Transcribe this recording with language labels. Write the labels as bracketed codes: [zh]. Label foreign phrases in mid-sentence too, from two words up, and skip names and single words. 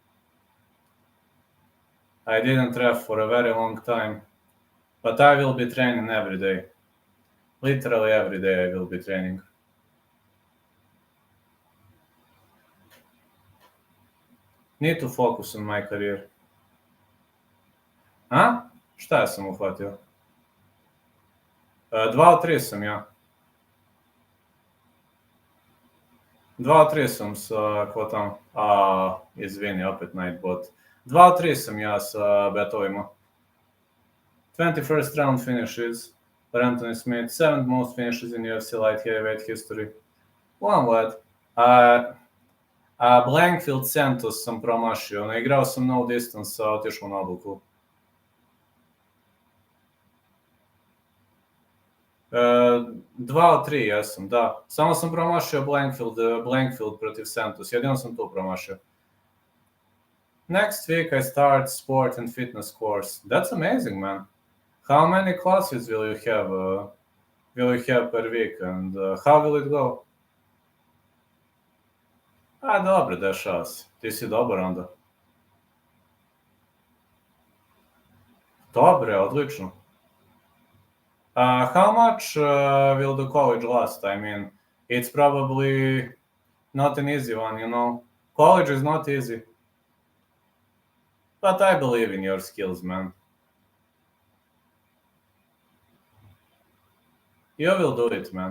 [en] I didn't ref for a very long time, but I will be training every day. Literally every day I will be training. Need to focus on my career. A? [sr] Šta ja sam uhvatio? 2 od 3 sam ja. 2 od 3 sam sa kvotama. Izvini, opet Nightbot. 2 od 3 sam ja sa betovima. [en] 21st round finishes for Anthony Smith. 7th most finishes in UFC light heavyweight history. One lad. [sr] Blankfield Santos sam promašio. Igrao sam [en] no distance, [sr] otišao na odluku. 2 od 3 jesam, da. Samo sam promašio Blankfield protiv Santos. Jedino sam tu promašio. [en] Next week I start sport and fitness course. That's amazing, man. How many classes will you have per week, and how will it go? [sr] Dobro, dešava se. Ti si dobar onda. Dobre, odlično. [en] How much will the college last? I mean, it's probably not an easy one, you know. College is not easy. But I believe in your skills, man. You will do it, man.